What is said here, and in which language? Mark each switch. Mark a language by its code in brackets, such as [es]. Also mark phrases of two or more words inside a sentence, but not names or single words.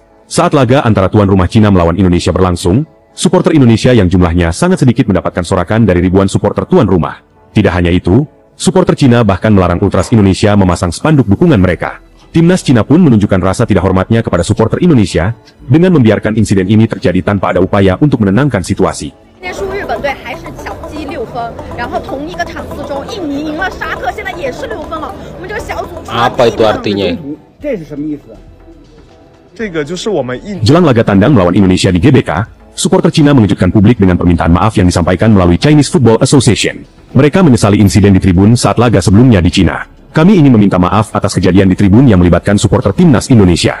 [id] Saat laga antara tuan rumah Cina melawan Indonesia berlangsung, supporter Indonesia yang jumlahnya sangat sedikit mendapatkan sorakan dari ribuan supporter tuan rumah. Tidak hanya itu, supporter Cina bahkan melarang ultras Indonesia memasang spanduk dukungan mereka. Timnas Cina pun menunjukkan rasa tidak hormatnya kepada supporter Indonesia dengan membiarkan insiden ini terjadi tanpa ada upaya untuk menenangkan situasi. [zh] 今天输日本队还是小鸡6分，然后同一个场次中，印尼赢了沙特，现在也是6分了。我们这个小组出了 [id] Apa itu artinya? [zh] 这是什么意思？ [id] Jelang laga tandang melawan Indonesia di GBK, supporter Cina mengejutkan publik dengan permintaan maaf yang disampaikan melalui Chinese Football Association. Mereka menyesali insiden di tribun saat laga sebelumnya di Cina. Kami ingin meminta maaf atas kejadian di tribun yang melibatkan supporter timnas Indonesia.